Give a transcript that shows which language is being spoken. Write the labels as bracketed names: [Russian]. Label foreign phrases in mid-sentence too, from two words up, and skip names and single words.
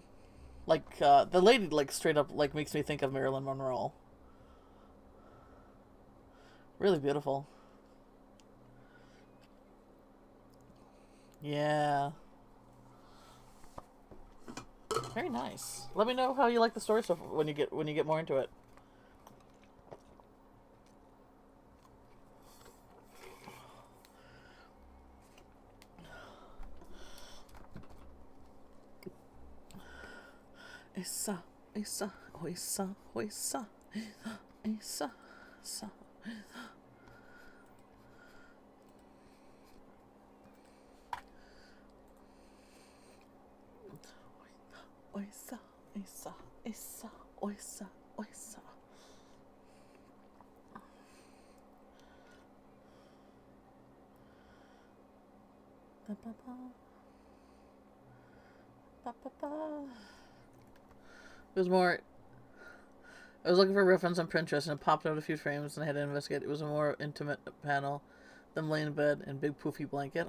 [English] Like the lady like straight up like makes me think of Marilyn Monroe. Really beautiful. Yeah. Very nice. Let me know how you like the story stuff when you get more into it. Issa, Issa, Oissa, Oissa, Issa, Issa. Oissa, Issa, Issa, Oissa, Oissa. Ba ba ba. Ba ba ba. It was more. I was looking for a reference on Pinterest and it popped out a few frames and I had to investigate. It was a more intimate panel. Them laying in bed in big poofy blanket.